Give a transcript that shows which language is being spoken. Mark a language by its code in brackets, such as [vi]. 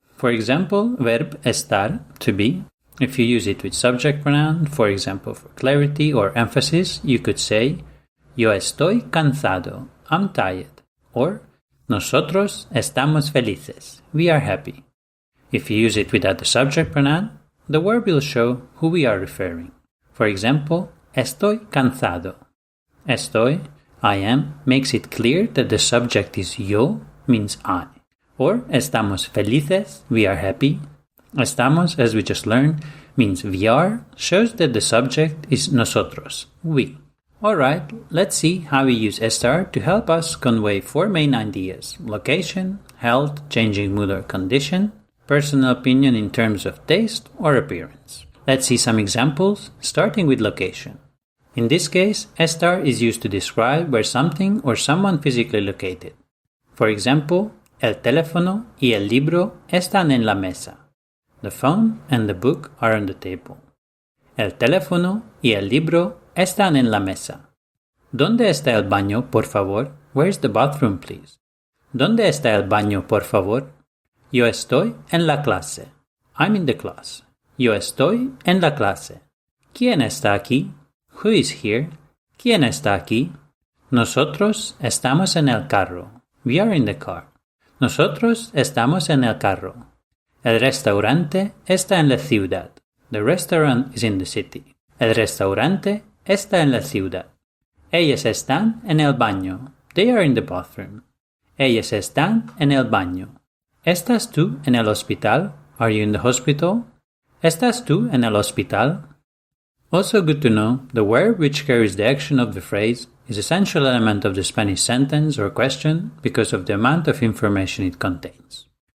[en] For example, verb estar, to be. If you use it with subject pronoun, for example, for clarity or emphasis, you could say, [es] yo estoy cansado, [en] I'm tired. Or, [es] nosotros estamos felices, [en] we are happy. If you use it without the subject pronoun, the verb will show who we are referring. For example, [es] estoy cansado. [en] Estoy, I am, makes it clear that the subject is yo, means I. Or, [es] estamos felices, [en] we are happy. Estamos, as we just learned, means we are, shows that the subject is nosotros, we. Alright, let's see how we use estar to help us convey four main ideas: location, health, changing mood or condition, personal opinion in terms of taste or appearance. Let's see some examples, starting with location. In this case, estar is used to describe where something or someone physically located. For example, [es] el teléfono y el libro están en la mesa. [en] The phone and the book are on the table. [es] El teléfono y el libro están en la mesa. ¿Dónde está el baño, por favor? [en] Where's the bathroom, please? [es] ¿Dónde está el baño, por favor? Yo estoy en la clase. [en] I'm in the class. [es] Yo estoy en la clase. ¿Quién está aquí? [en] Who is here? [es] ¿Quién está aquí? Nosotros estamos en el carro. [en] We are in the car. [es] Nosotros estamos en el carro. El restaurante está en la ciudad. [en] The restaurant is in the city. [es] El restaurante está en la ciudad. Ellos están en el baño. [en] They are in the bathroom. [es] Ellos están en el baño. ¿Estás tú en el hospital? [en] Are you in the hospital? [es] ¿Estás tú en el hospital? [en] Also good to know, the verb which carries the action of the phrase is an essential element of the Spanish sentence or question because of the amount of information it contains.